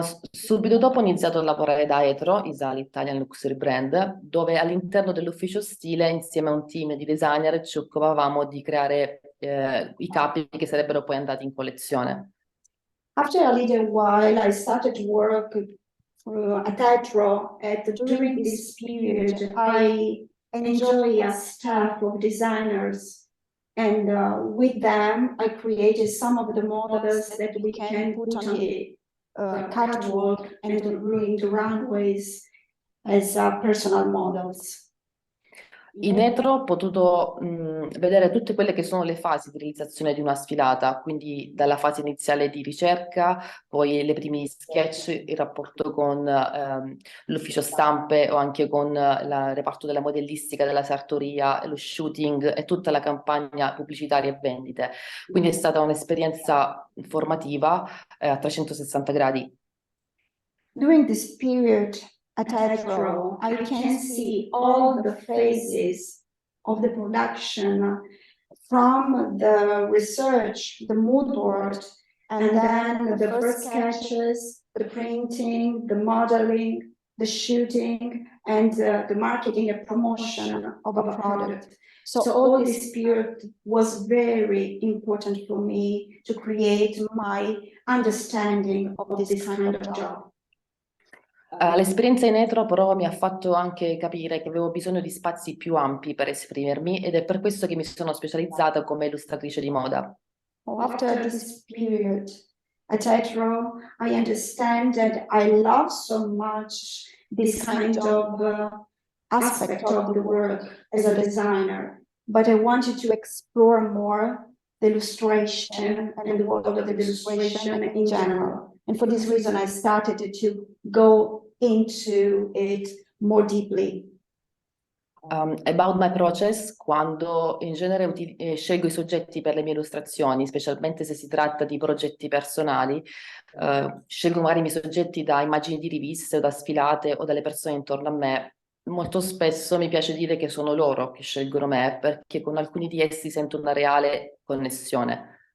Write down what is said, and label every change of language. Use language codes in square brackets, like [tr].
[it] Subito dopo ho iniziato a lavorare da Etro, ISA, l'Italian Luxury Brand, dove all'interno dell'ufficio stile, insieme a un team di designer, ci occupavamo di creare i capi che sarebbero poi andati in collezione. [en] After a little while, I started to work at Etro. During this period, I enjoy a staff of designers, and with them, I created some of the models that we can put on the catwalk and during the runways as personal models. [it] In Etro ho potuto vedere tutte quelle che sono le fasi di realizzazione di una sfilata, quindi dalla fase iniziale di ricerca, poi le primi sketch, il rapporto con l'ufficio stampe o anche con il reparto della modellistica, della sartoria, lo shooting e tutta la campagna pubblicitaria e vendite. Quindi è stata un'esperienza formativa a 360 gradi. [en] During this period at Etro, I can see all the phases of the production, from the research, the mood board, and then the first sketches, the printing, the modeling, the shooting, and the marketing and promotion of a product. So all this period was very important for me to create my understanding of this kind of job. [it] L'esperienza in Etro però mi ha fatto anche capire che avevo bisogno di spazi più ampi per esprimermi ed è per questo che mi sono specializzata come illustratrice di moda. [en] After this period at Etro, I understand that I love so much this kind of aspect of the work as a designer, but I wanted to explore more the illustration and the world of the illustration in general. And for this reason, I started to go into it more deeply. About my process, [it] quando in genere scelgo i soggetti per le mie illustrazioni, specialmente se si tratta di progetti personali, scelgo magari i miei soggetti da immagini di riviste o da sfilate o dalle persone intorno a me. Molto spesso mi piace dire che sono loro che scelgono me, perché con alcuni di essi sento una reale connessione.